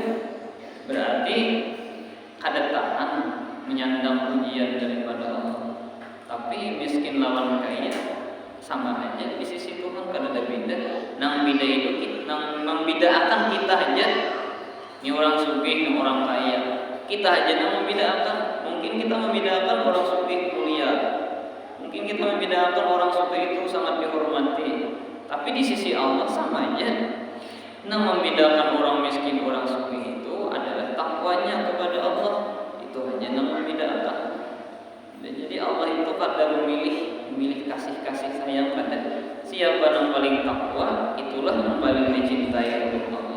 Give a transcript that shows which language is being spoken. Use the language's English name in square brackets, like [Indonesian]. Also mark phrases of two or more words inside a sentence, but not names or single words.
[Indonesian] Berarti kada tahan menyandang ujian daripada Allah. Tapi miskin lawan kaya sama aja di sisi Tuhan, kada ada beda. Nang beda itu, nang membedakan kita aja. Ini orang sugih, ini orang kaya. Kita aja nang membedakan. Mungkin kita membedakan orang sugih kuliah. Mungkin kita membedakan orang sugih itu sangat dihormati. Tapi di sisi Allah sama aja. Nah, membedakan orang miskin, orang sugih itu adalah takwanya kepada Allah. Itu aja yang membedakan. Jadi Allah itu kadang memilih kasih sayang pada siapa yang paling takwa, itulah yang paling dicintai oleh Allah.